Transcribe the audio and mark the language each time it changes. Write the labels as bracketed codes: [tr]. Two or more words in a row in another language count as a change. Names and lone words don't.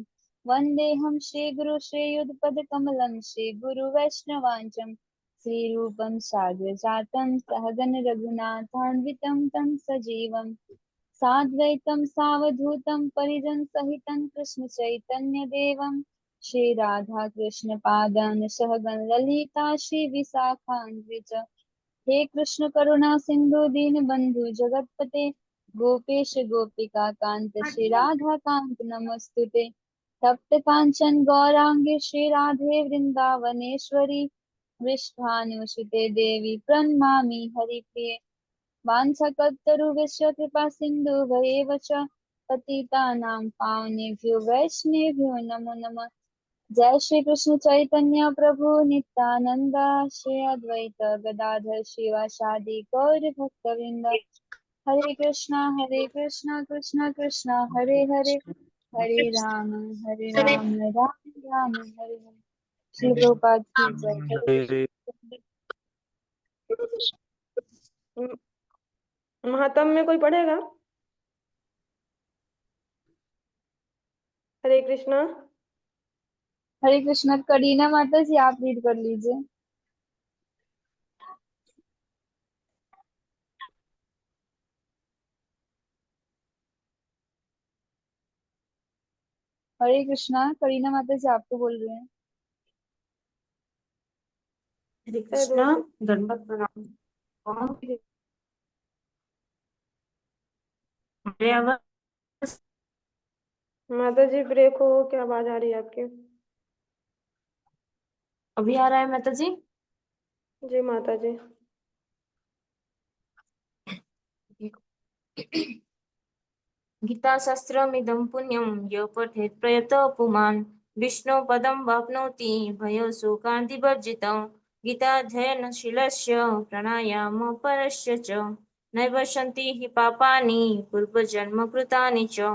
[sa] वन्देऽहं श्रीगुरु श्रीयुतपदकमलं श्रीगुरुवैष्णवाञ्चं श्रीरूपं साग्रजातं सहगण रघुनाथान्वितं तं सजीवं साद्वैतं सावधूतं परिजनसहितं कृष्णचैतन्यदेवं श्रीराधा कृष्णपादान् सहगण ललिता श्रीविशाखान्वित। हे कृष्ण करुणा सिंधु दीन बंधु जगतपते गोपेश गोपिका कांत श्री राधा कांत नमस्तुते। तप्त कांचन गौरांगे श्री राधे वृंदावनेश्वरी वृषभानुसुते देवी प्रणमामि हरिप्रिये। वाञ्छकल्पतरुभ्यश्च कृपा सिन्धुभ्येव च पतितानां पावनेभ्यो वैष्णवेभ्यो नमो नमः। जय श्री कृष्ण चैतन्य प्रभु नित्यानंद श्री अद्वैत गदाधर शिवासादि गौर भक्तवृंद। हरे कृष्णा कृष्णा कृष्णा हरे हरे, हरे राम राम राम हरे हरे। [hi] श्री प्रभुपाद की जय। हरे कृष्ण। महात्म में कोई पढ़ेगा? हरे कृष्णा। हरे कृष्णा। करीना माता जी आप रीड कर लीजिए। हरे कृष्णा। करीना माता जी आपको बोल रहे हैं। हरे कृष्णा। दंडवत प्रणाम। मेरी आवाज माता जी ब्रेक हो, क्या आवाज आ रही है आपकी? अभी आ रहा है माता जी? जी माता जी। [sa] गीता शास्त्रमिदं पुण्यं यो पठेत् प्रयतो पुमान् विष्णु पदं वाप्नोति भयशोकान्तिवर्जितं। गीताध्ययनशीलस्य प्राणायामपरस्य च नैव सन्ति हि पापानि पूर्वजन्मकृतानि च।